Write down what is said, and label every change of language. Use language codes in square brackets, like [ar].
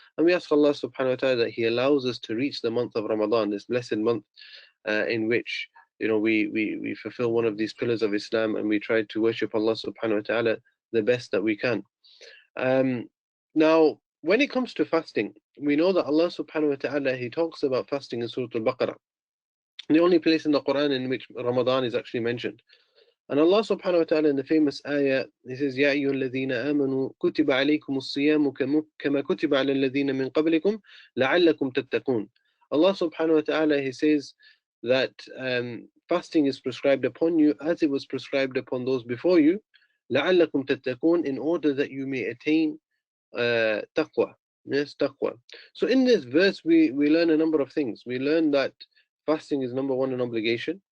[en] And we ask Allah subhanahu wa ta'ala that He allows us to reach the month of Ramadan, this blessed month in which we fulfill one of these pillars of Islam and we try to worship Allah subhanahu wa ta'ala the best that we can. Now, when it comes to fasting, we know that Allah subhanahu wa ta'ala, He talks about fasting in Surah Al-Baqarah, the only place in the Quran in which Ramadan is actually mentioned. And Allah subhanahu wa ta'ala in the famous ayah, He says, [ar] يَا أَيُّهَا الَّذِينَ آمَنُوا كُتِبَ عَلَيْكُمُ الصِّيَامُ كَمَا كُتِبَ عَلَى الَّذِينَ مِنْ قَبْلِكُمْ لَعَلَّكُمْ تَتَّقُونَ. [en] Allah subhanahu wa ta'ala, He says that fasting is prescribed upon you as it was prescribed upon those before you, [ar] لَعَلَّكُمْ تَتَّقُونَ, [en] in order that you may attain taqwa. Yes, taqwa. So in this verse, we learn a number of things. We learn that fasting is number one, an obligation.